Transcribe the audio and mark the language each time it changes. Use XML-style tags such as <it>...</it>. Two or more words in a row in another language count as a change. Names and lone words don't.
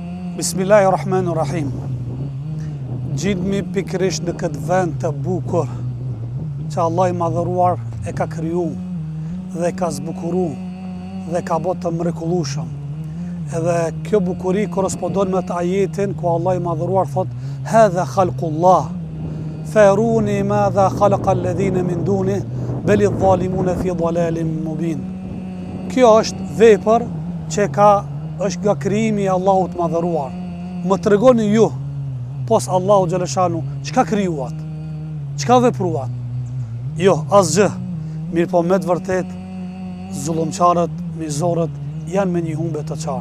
<sq>Bismillahirrahmanirrahim. Gjidhemi pikërisht në këtë vend të bukur që Allah i madhëruar e ka kriju dhe ka zbukuru dhe ka bërë të mrekullueshëm. Edhe kjo bukuri korrespondon me të ajetin ku Allah i madhëruar thot:</sq> <ar>"هذا خلق الله فأروني ماذا خلق الذين من دونه بل الظالمون في ضلال مبين."</ar> <sq>Kjo është vepër që është nga krijimi i Allahut madhëruar. Më tregoni ju, pos Allahu xhaleshanu, çka krijuat? Çka vepruat? Jo, asgjë. Mirë po me të vërtet, zullumçarët, mizorët janë me një humbje të qartë.</sq>